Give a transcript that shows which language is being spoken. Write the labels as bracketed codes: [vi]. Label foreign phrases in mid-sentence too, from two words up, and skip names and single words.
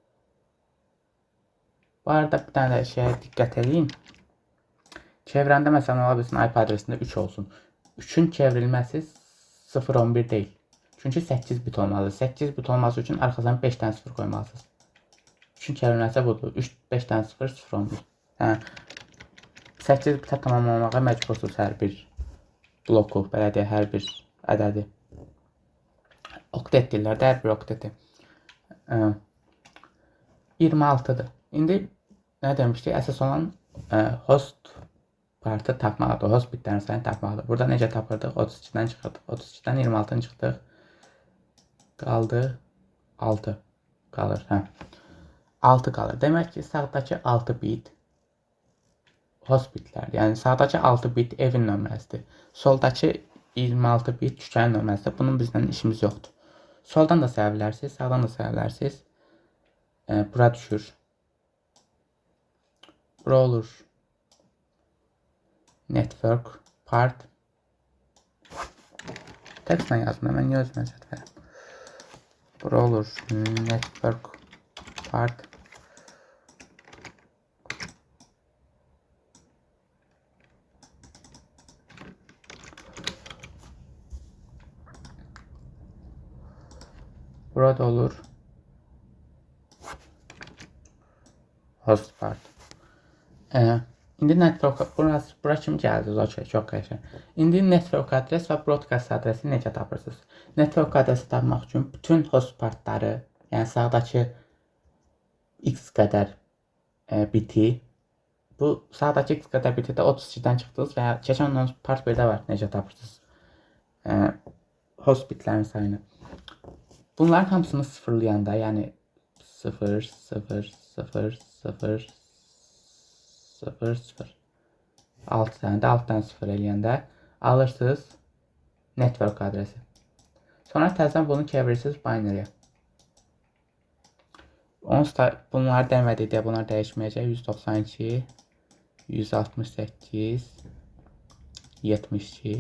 [tr] Bu arada bir tane şeye dikkat edin. Çevrende mesela olabilirsin IP adresinde 3 olsun. 3'ün çevrilmesi 011 değil. Çünkü 8 bit olmalı. 8 bit olması için arkasından 5 tane 0 koymalısınız. [az] 3'ün çevrilməsi budur. 3 5 tane 0 011. Yəni 8 bitə tamamlamağa məcbursunuz hər bir bloku, belə deyək, hər bir ədədi. Oktet deyirlər də, hər bir okteti. 26'dır. İndi nə demişdik? Əsas olan host partı tapmaqdır. Host bitlərin sayını tapmaqdır. Burada necə tapırdıq? 32'dən çıxırdıq. 32'dən 26'dan çıxdıq. Qaldı 6 qalır. Hə. 6 qalır. Demək ki, sağdakı 6 bit host bitlər. Yəni sağdakı 6 bit evin nömrəsidir. Soldakı 26 bit küçənin nömrəsidir. Bunun bizdən işimiz yoxdur. Soldan da saya bilərsiniz, sağdan da saya bilərsiniz. Bura düşür. Bura olur. [en] Network part. [az] Textlə yazdım. Mən niyə özümə cəhət verim? Bura olur. [en] Network part. [az] Burada olur [en] host part. [az] İndi network bura kimi gəldiniz, okey, çox qəşəng. İndi network adres və broadcast adresi necə tapırsınız? Network adresi tapmaq üçün bütün host partları, yəni sağdakı x qədər biti, bu sağdakı x qədər biti də 32'dən çıxdınız və keçən part 1-də var, necə tapırsınız host bitlərin sayını. Bunların hamısını sıfırlayanda, yani 0, 0, 0, 0, 0, 0. 6 tane de alttan 0 eləyəndə alırsınız network adresi. Sonra təzədən bunu çevirirsiniz binary'e. Onsuz da bunlar demədik deyə bunlar dəyişməyəcək. 192, 168, 72.